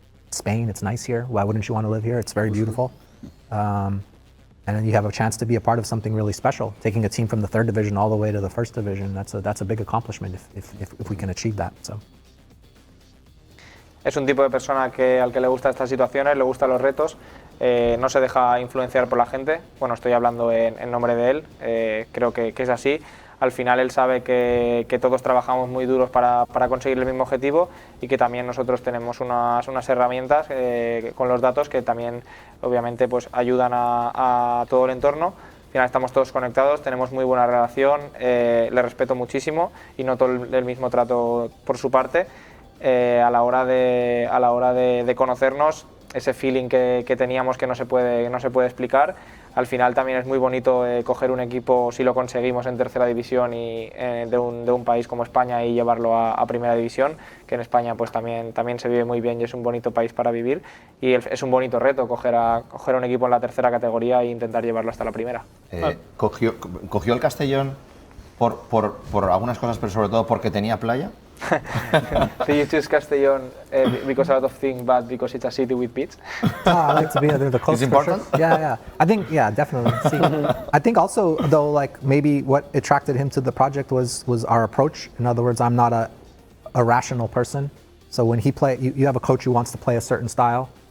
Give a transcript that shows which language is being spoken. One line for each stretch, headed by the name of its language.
English: Spain, it's nice here. Why wouldn't you want to live here? It's very beautiful. And then you have a chance to be a part of something really special. Taking a team from the 3rd division all the way to the 1st division, that's a big accomplishment if we can achieve that. So.
Spanish: Es un tipo de persona al que le gustan estas situaciones, le gustan los retos, no se deja influenciar por la gente. Bueno, estoy hablando en nombre de él, creo que es así. Al final él sabe que todos trabajamos muy duros para conseguir el mismo objetivo, y que también nosotros tenemos unas herramientas con los datos que también obviamente pues ayudan a todo el entorno. Al final estamos todos conectados, tenemos muy buena relación, le respeto muchísimo y noto el mismo trato por su parte. A la hora de conocernos, ese feeling que teníamos que no se puede explicar. Al final también es muy bonito coger un equipo, si lo conseguimos, en 3ª división y de un país como España, y llevarlo a 1ª división, que en España pues también se vive muy bien y es un bonito país para vivir, y es un bonito reto coger un equipo en la 3ª categoría e intentar llevarlo hasta la 1ª. ¿Cogió el Castellón por algunas cosas, pero sobre todo porque tenía playa?
English: Do you choose Castellón because a lot of things, but because it's a city with beach? I like to be there. The coast. It's important? Sure. Yeah. I think, definitely. See, I think also, though, like maybe what attracted him to the project was our approach. In other words, I'm not a rational person. So when you have a coach who wants to play a certain style.